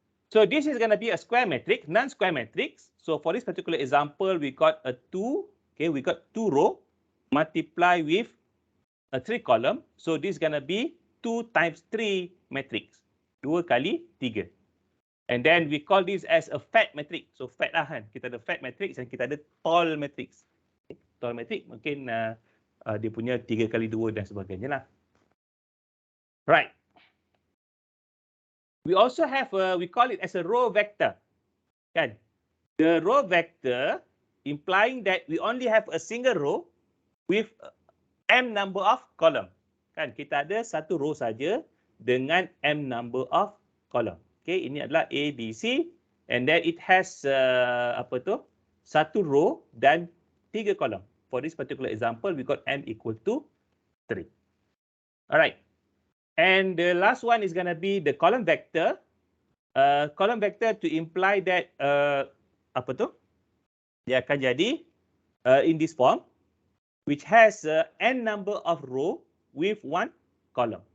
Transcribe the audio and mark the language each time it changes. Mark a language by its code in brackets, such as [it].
[en] So this is going to be a square matrix, non-square matrix. So for this particular example, we got a 2, okay, we got 2 row multiply with a 3 column. So this is going to be 2 times 3 matrix. [ms] 2 kali 3. [en] And then we call this as a fat matrix. [ms] So fat lah kan. Kita ada fat matrix dan kita ada tall matrix. Okay. Tall matrix mungkin dia punya 3 kali 2 dan sebagainya lah. [en] Right. We also have we call it as a row vector. Kan? The row vector implying that we only have a single row with m number of column. [ms] Kan? Kita ada satu row saja dengan m number of column. [en] Okay, [ms] ini adalah [en] A, B, C, and then it has [ms] satu row dan 3 column. [en] For this particular example, we got m equal to 3. Alright, and the last one is going to be the column vector. Column vector to imply that [ms] dia akan jadi [en] in this form, which has n number of row with 1 column.